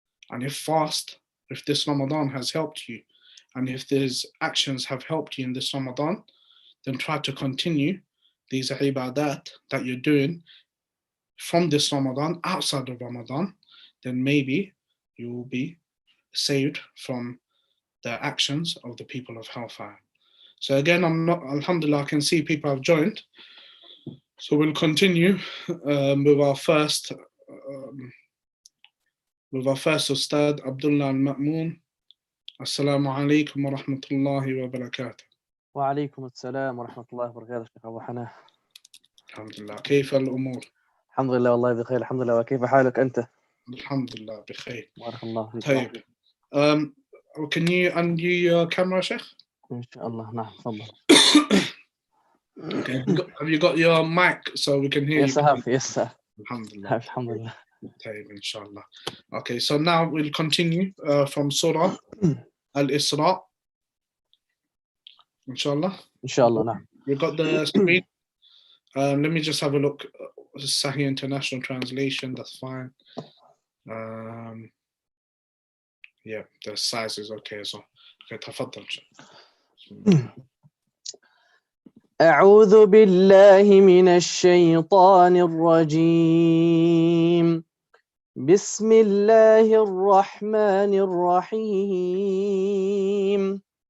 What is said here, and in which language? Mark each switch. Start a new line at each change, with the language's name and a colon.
English: And if this Ramadan has helped you, and if these actions have helped you in this Ramadan, then try to continue these ibadat that you're doing from this Ramadan, outside of Ramadan, then maybe you will be saved from the actions of the people of hellfire. So again, alhamdulillah, I can see people have joined. So we'll continue with our first Ustad, Abdullah al-Ma'moon.
Arabic: Assalamu alaikum wa rahmatullahi wa barakatuh. وعليكم السلام ورحمة الله وبركاته شيخ أبو حنان. الحمد لله. كيف الأمور؟ الحمد لله والله بخير الحمد لله. وكيف حالك أنت؟ الحمد لله بخير. بارك الله فيك. طيب.
English: Can you undo your camera, Shaykh?
Arabic: إن شاء الله. نعم تفضل.
English: Okay. Have you got your mic so we can hear you? Yes, I have. Yes, sir.
Arabic: Alhamdulillah. Alhamdulillah. طيب, inshallah.
English: Okay, so now we'll continue from Surah Al-Isra.
Arabic: Inshallah. Inshallah. نعم.
English: You got the screen? Let me just have a look. Sahih International Translation, that's fine. Yeah, the size is okay as well. Okay,
Arabic: تفضل. أعوذ بالله من الشيطان الرجيم. بسم الله الرحمن الرحيم.